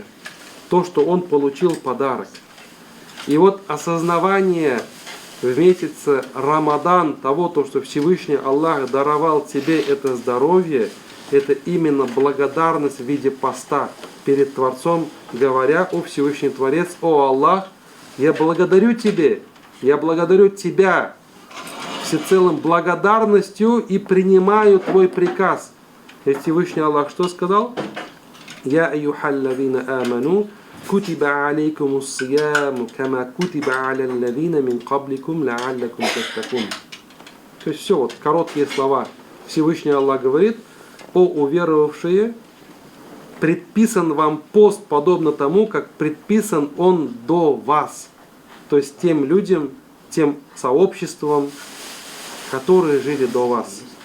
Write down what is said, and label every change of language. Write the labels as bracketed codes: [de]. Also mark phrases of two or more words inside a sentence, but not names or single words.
[ru] То, что он получил подарок. И вот осознавание в месяце Рамадан того, то, что Всевышний Аллах даровал тебе это здоровье, это именно благодарность в виде поста перед Творцом, говоря: о Всевышний Творец, о Аллах, я благодарю тебе, я благодарю тебя всецелым благодарностью и принимаю твой приказ. И Всевышний Аллах что сказал? [ar] يا أيها الذين آمنوا كتب عليكم الصيام كما كتب على الذين من قبلكم لعلكم تتقون. [ru] То есть все, вот короткие слова. Всевышний Аллах говорит: о уверовавшие, предписан вам пост подобно тому, как предписан он до вас. То есть тем людям, тем сообществам, которые жили до вас.